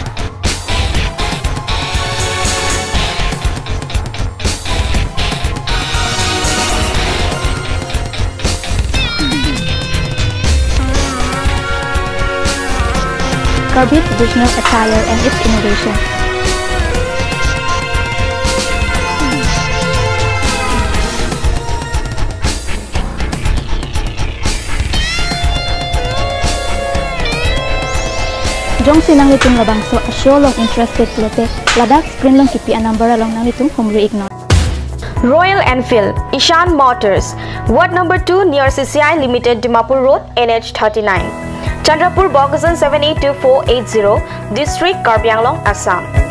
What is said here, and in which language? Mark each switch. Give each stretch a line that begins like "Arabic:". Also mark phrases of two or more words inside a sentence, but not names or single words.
English: Carby traditional attire and its innovation.
Karbi: Jong sinang itong labangso a show long interested lote ladak screen long kipi anambara long nang itong humri ignore.
English: Royal Enfield, Ishan Motors, Ward number 2 near CCI Limited, Dimapur Road, NH 39. Chandrapur Bogasan 782480, District, Karbi Anglong, Assam.